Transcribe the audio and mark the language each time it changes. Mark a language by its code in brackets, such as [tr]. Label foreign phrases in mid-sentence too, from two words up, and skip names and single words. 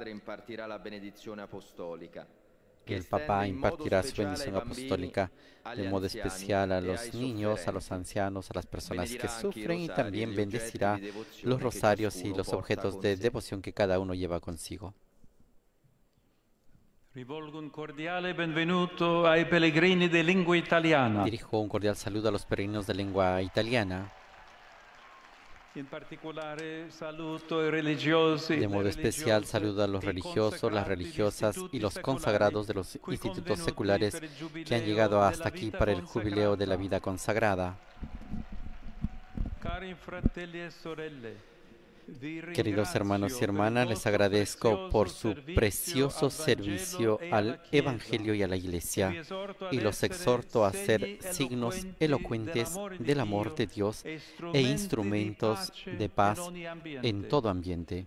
[es] Que el Papa impartirá su bendición apostólica de modo especial a los niños, a los ancianos, a las personas que sufren y también bendecirá los rosarios y los objetos de devoción que cada uno lleva consigo. [it] Rivolgo un cordiale benvenuto ai pellegrini di lingua italiana. [es] Dirijo un cordial saludo a los peregrinos de lengua italiana. [it] In particolare saluto i religiosi. [es] De modo especial saludo a los religiosos, las religiosas y los consagrados de los institutos seculares que han llegado hasta aquí para el jubileo de la vida consagrada. [it] Cari fratelli e sorelle, [es] Queridos hermanos y hermanas, les agradezco por su precioso servicio al Evangelio y a la Iglesia y los exhorto a ser signos elocuentes del amor de Dios e instrumentos de paz en todo ambiente.